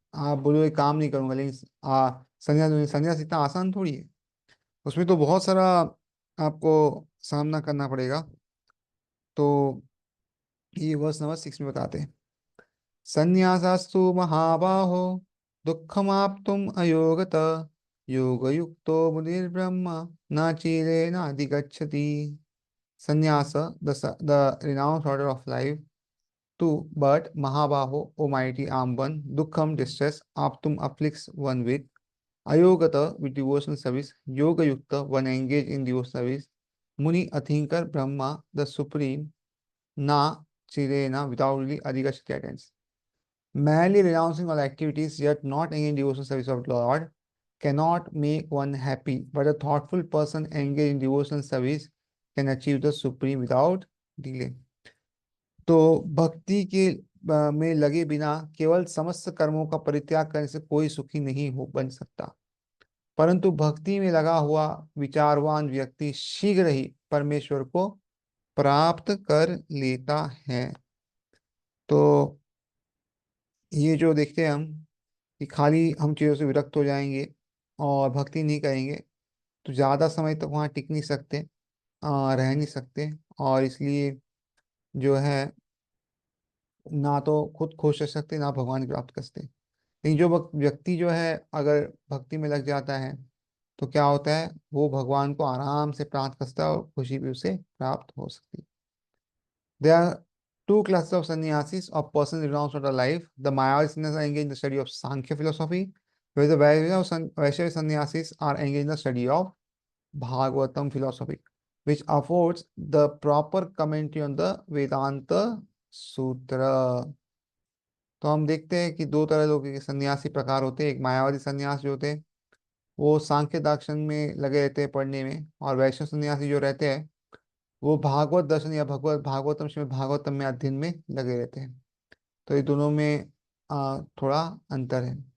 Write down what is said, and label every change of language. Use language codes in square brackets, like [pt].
[hi] आप बोलो ये काम नहीं करूंगा, लेकिन संन्यास संन्यास इतना आसान थोड़ी है, उसमें तो बहुत सारा आपको सामना करना पड़ेगा। तो ये वर्स नंबर 6 में बताते हैं, [sa] संन्यासास्तु महाबाहो दुःखमाप्तुम् अयोगत योगयुक्तो मुनिर्ब्रह्म न चिरेणाधिगच्छति। [en] Sannyasa, the renounced order of life. Two, but Mahabaho, O mighty armed one, Dukkham, distress, Aptum afflicts one with, Ayogata, with devotional service, Yoga Yukta, one engaged in devotional service, Muni, a thinker, Brahma, the supreme, Na, Chirena, without really Adhigashati attends. Merely renouncing all activities, yet not engaged in devotional service of Lord, cannot make one happy, but a thoughtful person engaged in devotional service can achieve the supreme without delay. [hi] तो भक्ति के में लगे बिना केवल समस्त कर्मों का परित्याग करने से कोई सुखी नहीं हो बन सकता, परंतु भक्ति में लगा हुआ विचारवान व्यक्ति शीघ्र ही परमेश्वर को प्राप्त कर लेता है। तो ये जो देखते हैं हम कि खाली हम चीज़ों से विरक्त हो जाएंगे और भक्ति नहीं करेंगे तो ज़्यादा समय तक वहाँ टिक नहीं सकते, रह नहीं सकते, और इसलिए जो है ना तो खुद खुश रह सकते ना भगवान की प्राप्त कर सकते। लेकिन जो व्यक्ति जो है अगर भक्ति में लग जाता है तो क्या होता है, वो भगवान को आराम से प्राप्त कर सकता है और खुशी भी उसे प्राप्त हो सकती है। [en] There are two classes of sannyasis of persons renounced from the life. The Mayavadi sannyasis are engaged in the study of Sankhya philosophy, whereas the Vaishnava sannyasis are engaged in the study of Bhagavatam philosophy, which affords the proper commentary on the Vedanta Sutra. [hi] तो हम देखते हैं कि दो तरह के सन्यासी प्रकार होते हैं। एक मायावादी सन्यास जो होते हैं वो सांख्य दर्शन में लगे रहते हैं पढ़ने में, और वैष्णव सन्यासी जो रहते हैं वो भागवत दर्शन या भगवत भागवतम श्रीमद् भागवतम में अध्ययन में लगे रहते हैं। तो ये दोनों में थोड़ा अंतर है।